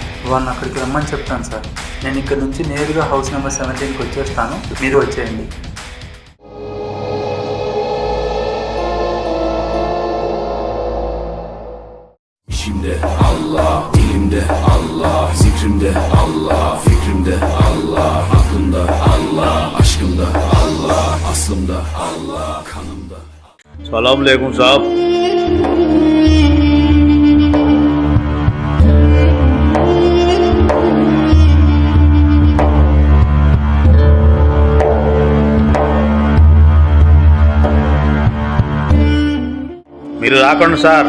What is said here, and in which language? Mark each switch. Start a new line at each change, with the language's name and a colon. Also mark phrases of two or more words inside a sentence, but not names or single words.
Telugu: వాళ్ళని అక్కడికి రమ్మని చెప్తాను సార్. నేను ఇక్కడ నుంచి నేరుగా
English: house number
Telugu: 17కి వచ్చేస్తాను, మీరు వచ్చేయండి.
Turkish: İçimde Allah, dilimde Allah, zikrimde Allah, fikrimde Allah, aklımda Allah, aşkımda Allah, aslımda Allah, kanımda.
Urdu: سلام علیکم صاحب.
Telugu: మీరు రాకండి సార్.